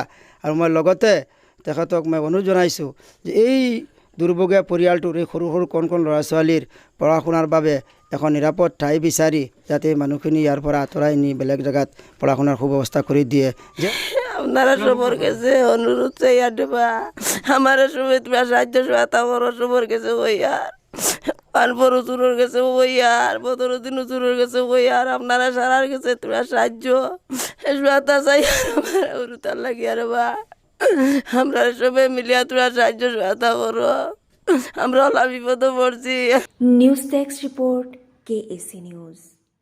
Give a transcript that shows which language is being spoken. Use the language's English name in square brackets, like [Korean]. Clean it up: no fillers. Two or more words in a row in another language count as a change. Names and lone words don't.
[Assamese] আৰু মই লগতে তেখেতক মই অনুৰোধ জনাইছোঁ যে এই দুৰ্ভগীয়া পৰিয়ালটোৰ এই সৰু সৰু কণ কণ ল'ৰা ছোৱালীৰ পঢ়া শুনাৰ বাবে এখন নিৰাপদ ঠাই বিচাৰি যাতে মানুহখিনি ইয়াৰ পৰা আঁতৰাই নি বেলেগ জেগাত পঢ়া শুনাৰ সুব্যৱস্থা কৰি দিয়ে। যে [Bangla] আপনারা সবর কাছে অনুরোধ চাই দেবা, আমার সবাই তোমরা সাহায্য সহায়তা করো, সবর কাছে ওই আর পানপর উচুরের কাছে ওই আর বদরুদ্দিন উচুরের কাছে ওই আর আপনারা সারার কাছে তোমরা সাহায্য সহায়তা চাই আমার অনুতার লাগি আর বা আমরা সবাই মিলিয়া তোমরা সাহায্য সহায়তা করো, আমরা বিপদে পড়ছি। [Assamese] নিউজ ডেস্ক ৰিপৰ্ট KAC নিউজ।